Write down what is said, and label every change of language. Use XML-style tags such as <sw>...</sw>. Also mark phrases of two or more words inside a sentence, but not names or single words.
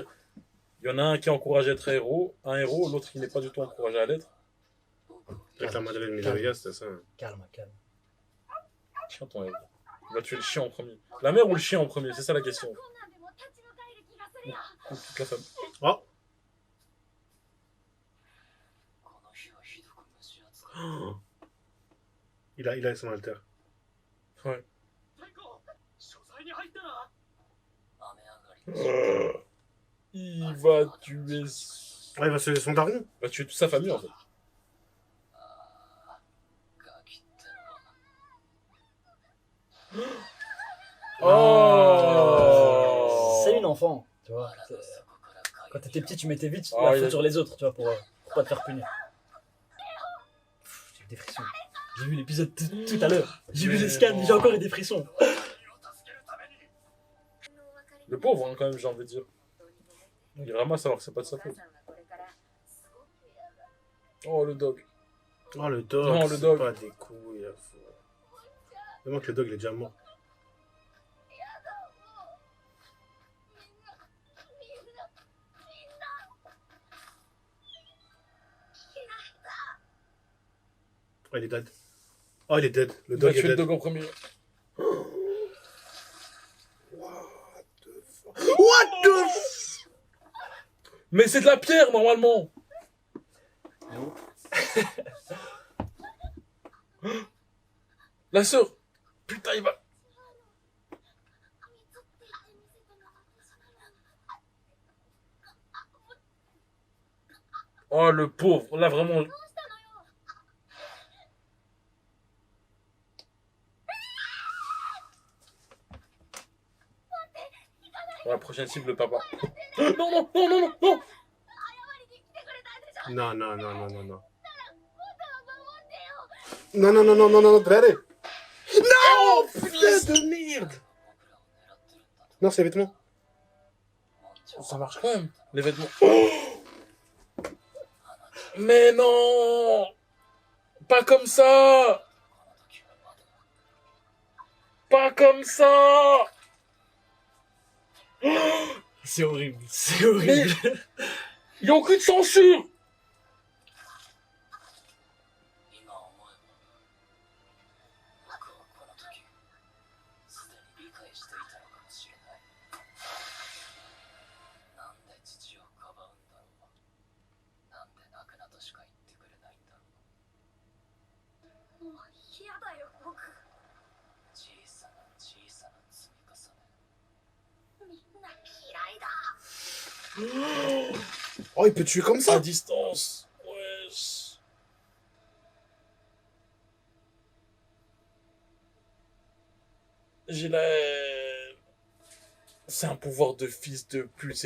<fr>Il y en a un qui est encouragé à être un héros, l'autre qui n'est pas du tout encouragé à l'être. Avec la Madeleine Midoriya, c'était ça. Calme. Tiens ton héros. Il va tuer le chien en premier. La mère ou le chien en premier, c'est ça la question. Ou toute la femme. Oh.</fr> <ja>この日はひどく蒸し暑かっ</ja> <fr>Il a son alter. Ouais.</fr> <ja>た雨上がり</ja> <fr>Il va tuer... Ouais, il va se son daron. Il va tuer toute sa famille, en fait.</fr> <ja>ガキってのは</ja> <fr>Oh C'est une enfant, tu vois.</fr> <ja>腹の底から嗅い</ja> <fr>Quand</fr> <ja>で</ja> <fr>t'étais petit, tu mettais vite Ah, la il faute a- sur les autres, tu vois, pour pas te faire punir. J'ai eu des frissons. J'ai vu l'épisode tout à l'heure. J'ai vu Mais les scans, non. j'ai encore eu des frissons. Le pauvre, hein, quand même, j'ai envie de dire. Il ramasse alors que c'est pas de sa faute. Oh, le dog. Oh, le dog. Non, le c'est dog. pas des couilles. Vraiment que le dog, il est déjà mort. Oh, il est dead. Oh, il est dead. Le Il va dog est tuer le dead. dog en premier.</fr> <en>What the f...</en> <fr>Mais c'est de la pierre, normalement. La sœur. Putain, il va... Oh, le pauvre. Là, vraiment... Oh, la prochaine cible, le papa. Non, non, non, non, non, non. Non, non, non, non, non, non. Non, non, non, non, non, non, Drare. Non, putain de merde. Non, c'est les vêtements. Ça marche quand même, les vêtements. Mais non. Pas comme ça. Pas comme ça. C'est horrible, c'est horrible. Il n'y a aucune censure.</fr> <ja>今思えば僕はこの時すでに理解していたのかもしれない。なんで父をかばうんだろう。なんで泣くなとしか言ってくれないんだろう。もう嫌だよ僕。小さな小さな積み重ね。みんな嫌いだ。</ja> <fr>Oh, il peut tuer comme À ça. distance. Wesh. J'ai la... C'est un pouvoir de fils de pute, c'est une</fr>